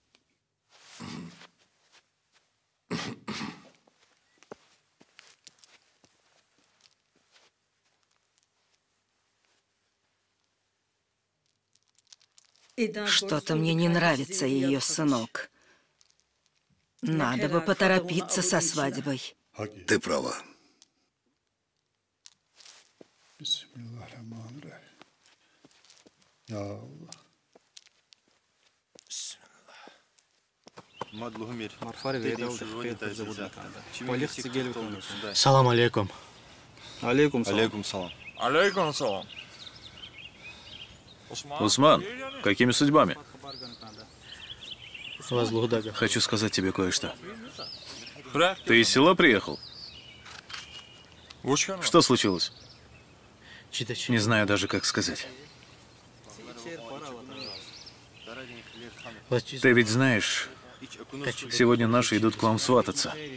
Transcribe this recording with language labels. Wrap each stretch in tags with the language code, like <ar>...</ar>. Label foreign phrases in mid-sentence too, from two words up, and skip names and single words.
<ru>Что-то мне не нравится ее сынок. Надо бы поторопиться со свадьбой. Ты права.</ru> <ar>سلام عليكم. عليكم السلام. عليكم السلام.</ar> <ru>Усман, какими судьбами? Возлухдага. Хочу сказать тебе кое-что. Ты из села приехал? Что случилось? Не знаю даже, как сказать. Ты ведь знаешь, сегодня наши идут к вам свататься.</ru>